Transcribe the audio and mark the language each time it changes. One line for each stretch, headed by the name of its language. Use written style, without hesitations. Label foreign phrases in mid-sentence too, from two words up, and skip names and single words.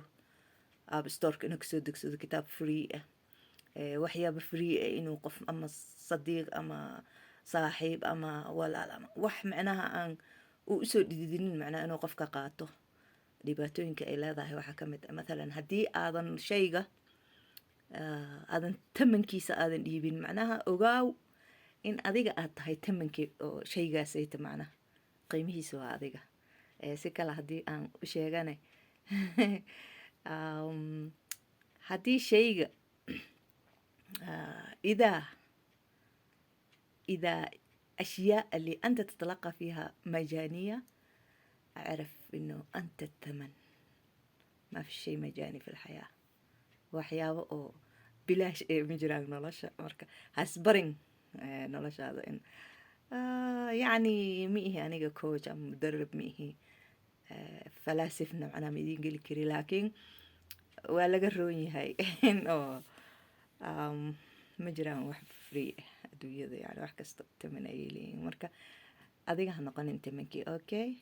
Somali: app storeka inuu kasoo degsado kitaab free waxyaabo free inuu qof ama sadiiq ama saaxiib ama walaal ama wax macnaha aan uu usoo dhididinin macnaha inuu qofka qaato dhibaatooyinka ay leedahay waxaa ka mid ah mathalan haddii aadan shayga aadan tamankiisa aadan dhiibin macnaha ogaaw in adiga aad tahay tamankii oo shaygaasayta macnaha qiimihiisa waa adiga. Si kale haddii aan u sheegane haddii shayga
Arabic: إذا أشياء اللي أنت تتلقى فيها مجانية أعرف إنه أنت الثمن. ما في شيء مجاني في الحياة.
Somali: waxyaabo oo bilaash ee ma jiraan nolosha marka hasbarin noloshaada in
Arabic: يعني مئه
Somali: aniga coach ama mudarib miihi falaasifna macnaha ma idiin geli kari laakiin waa laga roon yahay oo ma jiraan wax free adduunyada yani wax kasta taman ayay leeyihiin marka adiga ha noqonin tamankii.